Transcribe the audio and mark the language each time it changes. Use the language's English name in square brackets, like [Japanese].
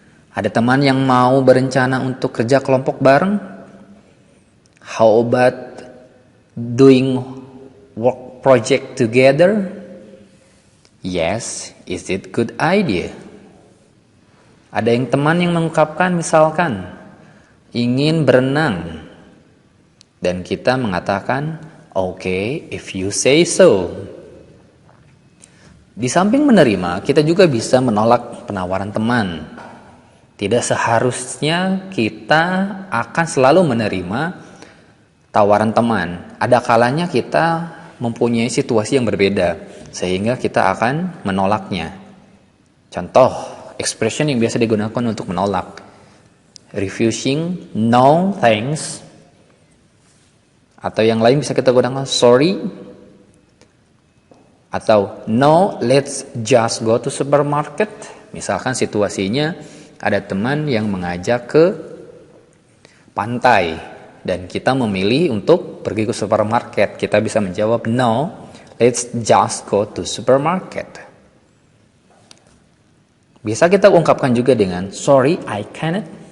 [Indonesian] Ada teman yang mau berencana untuk kerja kelompok bareng? [English] How about doing work project together? Yes, is it good idea? [Indonesian] Ada yang teman yang mengungkapkan misalkan ingin berenang dan kita mengatakan [English] okay, if you say so. [Indonesian] Di samping menerima, kita juga bisa menolak penawaran teman. Tidak seharusnya kita akan selalu menerima tawaran teman. Ada kalanya kita mempunyai situasi yang berbeda, sehingga kita akan menolaknya. Contoh, expression yang biasa digunakan untuk menolak. [English] Refusing, no thanks. [Indonesian] Atau yang lain bisa kita gunakan, sorry. Atau, [English] no, let's just go to supermarket. [Indonesian] Misalkan situasinya, ada teman yang mengajak ke pantai dan kita memilih untuk pergi ke supermarket. Kita bisa menjawab, [English] no, let's just go to supermarket. [Indonesian] Bisa kita ungkapkan juga dengan [English] sorry, I cannot.